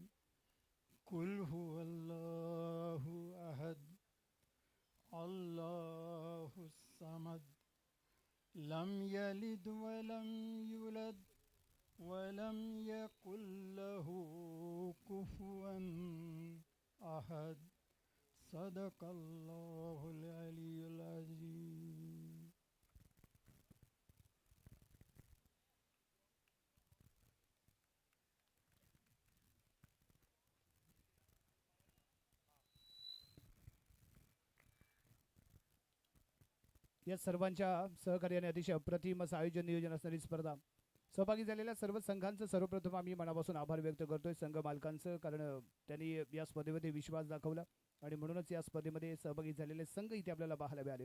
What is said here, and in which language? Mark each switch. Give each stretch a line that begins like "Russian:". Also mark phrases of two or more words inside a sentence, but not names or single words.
Arabic: قل هو الله أحد الله الصمد لم يلد ولم يولد ولم يكن له كفوا أحد. صدق الله العلي العظيم.
Marathi: या सर्वांच्या सहकार्याने अतिशय अप्रतिम असं आयोजन नियोजन असणारी स्पर्धा सहभागी झालेल्या सर्व संघांचं सर्वप्रथम आम्ही मनापासून आभार व्यक्त करतोय संघ मालकांचं, कारण त्यांनी या स्पर्धेमध्ये विश्वास दाखवला आणि म्हणूनच या स्पर्धेमध्ये सहभागी झालेले संघ इथे आपल्याला पाहायला मिळाले.